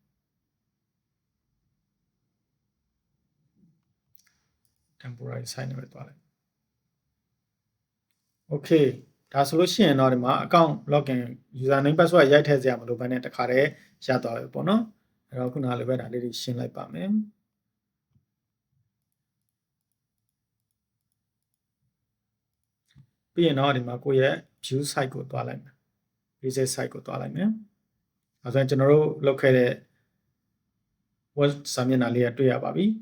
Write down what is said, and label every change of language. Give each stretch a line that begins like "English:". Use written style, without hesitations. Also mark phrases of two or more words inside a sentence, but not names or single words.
English: temporary site
Burmese: နဲ့ပဲသွားလိုက် okay ဒါဆိုလို့ရှိရင်တော့ဒီမှာ
English: account login user name password
Burmese: ရိုက်ထည့်စရာမလိုဘဲနဲ့တခါတည်းရသွားပြီပေါ့နော်အဲ့တော့ခုနလိုပဲဒါလေးတွေရှင်းလိုက်ပါမယ် ပြီးရင်တော့ဒီမှာကိုယ့်ရဲ့
English: view site
Burmese: ကိုသွားလိုက်မယ်
English: visit site
Burmese: ကိုသွားလိုက်မယ်အဲဆိုရင်ကျွန်တော်တို့လုပ်ခဲ့တဲ့ web စာမျက်နှာလေးကတွေ့ရပါပြီ